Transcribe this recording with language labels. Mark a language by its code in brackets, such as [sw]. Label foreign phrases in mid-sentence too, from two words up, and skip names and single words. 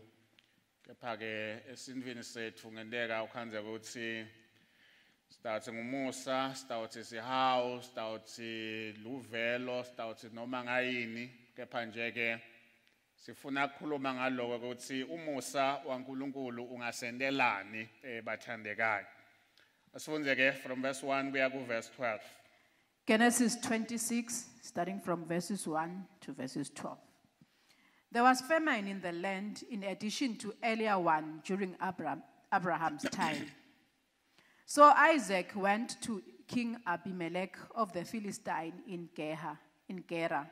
[ss] Kepha ke esindvini sethu ngendeka ukhanze ukuthi sitawuthi ngumusa, sitawuthi sihawu, sitawuthi luvelo, sitawuthi noma ngayini. Kepha nje ke sifuna ukukhuluma ngaloko ukuthi umusa waNkulunkulu ungasendelani bathandekayo. Asifunze ke [en] from verse 1 [ss] kuya ku verse 12. [en] Genesis 26 starting from verses 1 to verses 12. There was famine in the land in addition to earlier one during Abraham's time. So Isaac went to King Abimelech of the Philistine in Gerar.